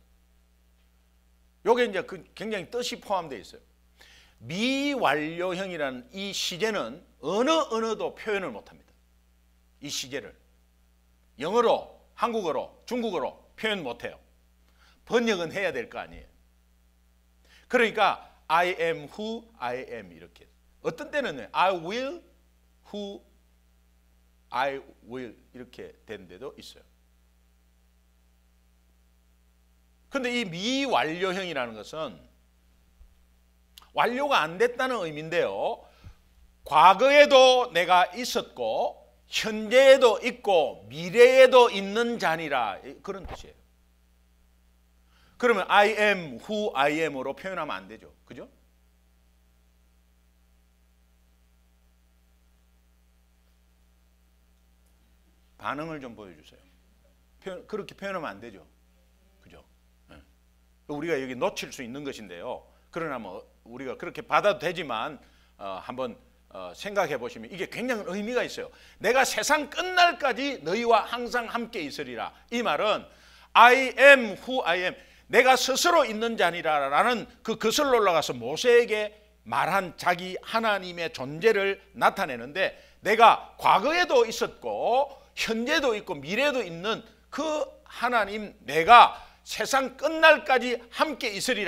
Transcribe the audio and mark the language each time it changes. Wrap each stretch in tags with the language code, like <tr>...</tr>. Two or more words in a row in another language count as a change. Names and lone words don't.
<ko>요게 이제 굉장히 뜻이 포함되어 있어요. 미완료형이라는 이 시제는 어느 언어도 표현을 못합니다. 이 시제를 영어로, 한국어로, 중국어로 표현 못해요. 번역은 해야 될 거 아니에요. 그러니까</ko> <en>I am who I am 이렇게.</en> <ko>어떤 때는</ko> <en>I will who I will</en> <ko>이렇게 된 데도 있어요. 그런데 이 미완료형이라는 것은 완료가 안 됐다는 의미인데요, 과거에도 내가 있었고 현재에도 있고 미래에도 있는 자니라, 그런 뜻이에요. 그러면</ko> <en>I am who I am</en> <ko>으로 표현하면 안 되죠. 그죠? 반응을 좀 보여주세요. 그렇게 표현하면 안 되죠. 그죠? 네. 우리가 여기 놓칠 수 있는 것인데요. 그러나 뭐 우리가 그렇게 받아도 되지만 한번 생각해 보시면 이게 굉장히 의미가 있어요. 내가 세상 끝날까지 너희와 항상 함께 있으리라. 이 말은</ko> <en>I am who I am,</en> <ko>내가 스스로 있는 자니라라는 그 거슬러 올라가서 모세에게 말한 자기 하나님의 존재를 나타내는데, 내가 과거에도 있었고 현재도 있고 미래도 있는 그 하나님, 내가 세상 끝날까지 함께 있으리라.</ko>